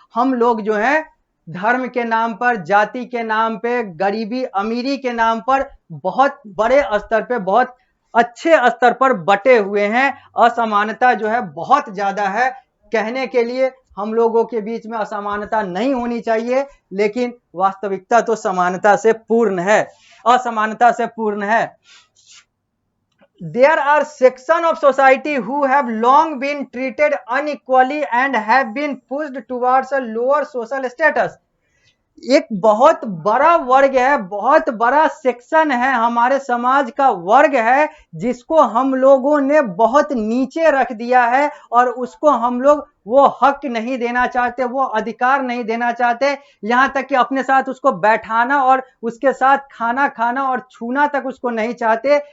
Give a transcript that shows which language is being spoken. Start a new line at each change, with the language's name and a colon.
Hindi: हम लोग जो है धर्म के नाम पर, जाति के नाम पे, गरीबी अमीरी के नाम पर बहुत बड़े स्तर पे, बहुत अच्छे स्तर पर बटे हुए हैं। असमानता जो है बहुत ज्यादा है। कहने के लिए हम लोगों के बीच में असमानता नहीं होनी चाहिए, लेकिन वास्तविकता तो समानता से पूर्ण है, असमानता से पूर्ण है।
English: There are sections of society who have long been treated unequally and have been pushed towards a lower social status.
Hindi: एक बहुत बड़ा वर्ग है, बहुत बड़ा सेक्शन है, हमारे समाज का वर्ग है, जिसको हम लोगों ने बहुत नीचे रख दिया है और उसको हम लोग वो हक नहीं देना चाहते, वो अधिकार नहीं देना चाहते, यहां तक कि अपने साथ उसको बैठाना और उसके साथ खाना खाना और छूना तक उसको नहीं चाहते।